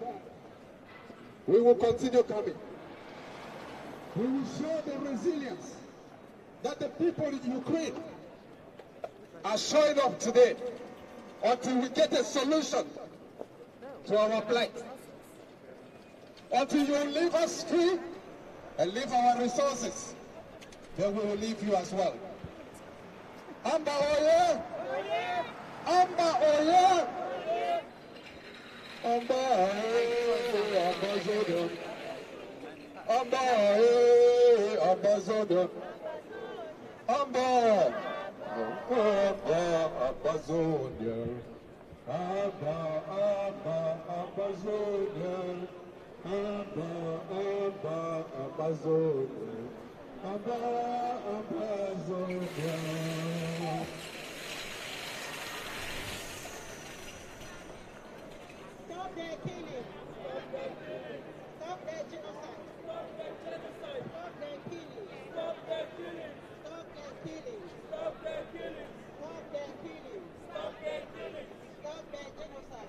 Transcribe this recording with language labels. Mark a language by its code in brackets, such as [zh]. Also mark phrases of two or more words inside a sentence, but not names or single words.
[en] We will continue coming. We will show the resilience that the people in Ukraine are showing up today until we get a solution to our plight. Until you leave us free and leave our resources, then we will leave you as well. Amba Oye! Amba Oye! Amba Oye! Amba Zodon! Amba Oye! Amba Zodon! Amba! Amba Zodon! Amba Zodon! Amba Zodon! Amba Zodon! Stop their killing. Stop their genocide. Stop their killing. Stop their killing. Stop their killing. Stop their killing. Stop their killing. Stop their killing. Stop their genocide.